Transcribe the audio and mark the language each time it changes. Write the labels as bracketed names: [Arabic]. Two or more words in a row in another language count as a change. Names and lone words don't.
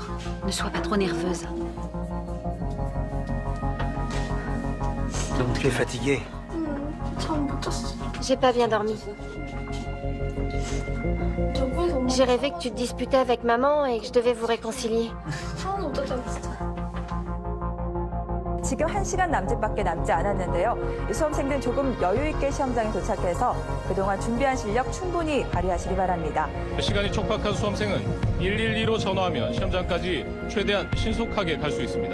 [French] Ne sois pas trop nerveuse. Donc tu es fatiguée. J'ai pas bien dormi. J'ai rêvé que tu te disputais avec maman et que je devais vous réconcilier. [Korean] 지금 1시간 남짓밖에 남지 않았는데요. 이 수험생들은 조금 여유 있게 시험장에 도착해서 그동안 준비한 실력 충분히 발휘하시기 바랍니다. 시간이 촉박한 수험생은 112로 전화하면 시험장까지 최대한 신속하게 갈 수 있습니다.